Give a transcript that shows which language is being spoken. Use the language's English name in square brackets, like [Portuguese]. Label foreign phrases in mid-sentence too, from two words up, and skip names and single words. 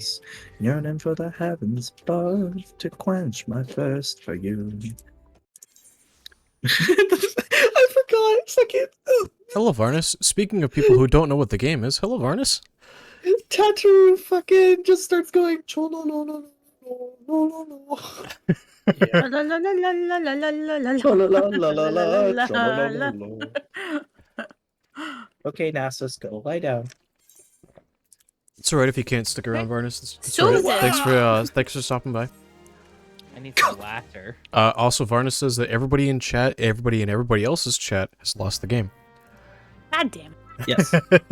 [English] Yearning for the heavens above to quench my thirst for you. I forgot. Fucking Hello, Varnus. Speaking of people who don't know what the game is, hello, Varnus. Tattoo fucking just starts going. "Cho no no no no no no no." Yeah. La, la, la, la, la, la, la, la, la, Cho la la la la la, la. la, Cho la la la la. la. Okay, Nasus, go lie down. It's alright if you can't stick around, Varnus. It's So alright. what? Thanks for stopping by. I need some laughter. Also, Varnus says that everybody in chat, everybody in everybody else's chat, has lost the game. God damn.